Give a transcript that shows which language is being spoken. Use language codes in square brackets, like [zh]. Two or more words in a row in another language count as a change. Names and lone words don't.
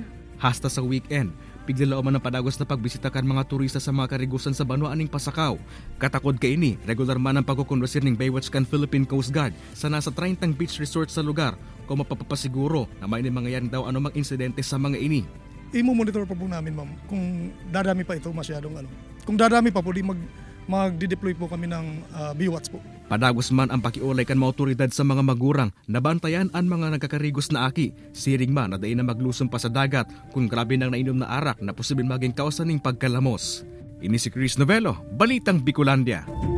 [bik] Hasta sa weekend, pigdalao man ang padagos na pagbisita kan mga turista sa mga karigusan sa Banwaan ning Pasakaw. Katakod kaini, regular man ang pagkukondusir ning Baywatch kan Philippine Coast Guard sa nasa 30 beach resort sa lugar kung mapapasiguro na may mangyayaring daw anumang insidente sa mga ini. [tl] I-monitor pa po namin, ma'am, kung dadami pa ito masyadong Kung dadami pa po, mag-deploy po kami ng Baywatch po. [bik] Padagos man ang pakiulay kan mga otoridad sa mga magurang, nabantayan ang mga nagkakarigos na aki. Siring man na dain na maglusong pa sa dagat kung grabe nang nainom na arak na posibleng maging kausan ng pagkalamos. Ini si Chris Novello, Balitang Bicolandia.